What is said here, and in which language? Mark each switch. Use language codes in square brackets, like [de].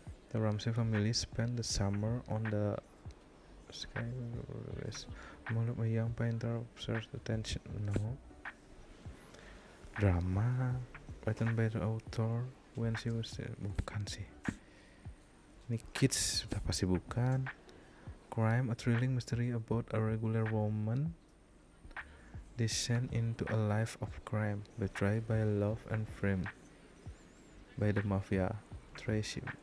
[en] The Ramsay family spent the summer on the sky. A young painter observes the tension. No. Drama written by the author when she was [id] bukan sih. Ini Kids sudah pasti bukan. [en] Crime, a thrilling mystery about a regular woman descend into a life of crime, betrayed by love and framed by the mafia. Tracy.